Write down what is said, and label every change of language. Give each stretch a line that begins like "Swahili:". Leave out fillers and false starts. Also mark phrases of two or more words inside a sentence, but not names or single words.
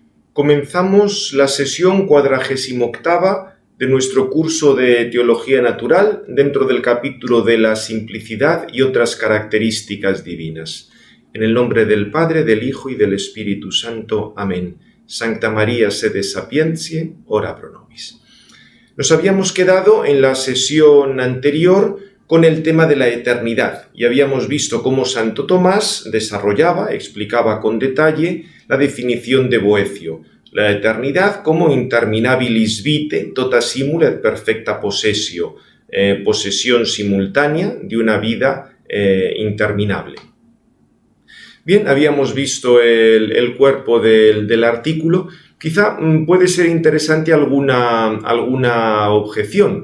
Spanish: Comenzamos la sesión 48ª de nuestro curso de Teología Natural dentro del capítulo de la simplicidad y otras características divinas. En el nombre del Padre, del Hijo y del Espíritu Santo. Amén.
Latin: Sancta María, sede sapientiae, ora pro nobis.
Spanish: Nos habíamos quedado en la sesión anterior con el tema de la eternidad y habíamos visto cómo Santo Tomás explicaba con detalle la definición de Boecio, la eternidad como
Latin: interminabilis vitae, tota simul et perfecta possessio,
Spanish: posesión simultánea de una vida interminable. Bien, habíamos visto el cuerpo del artículo. Quizá puede ser interesante alguna objeción.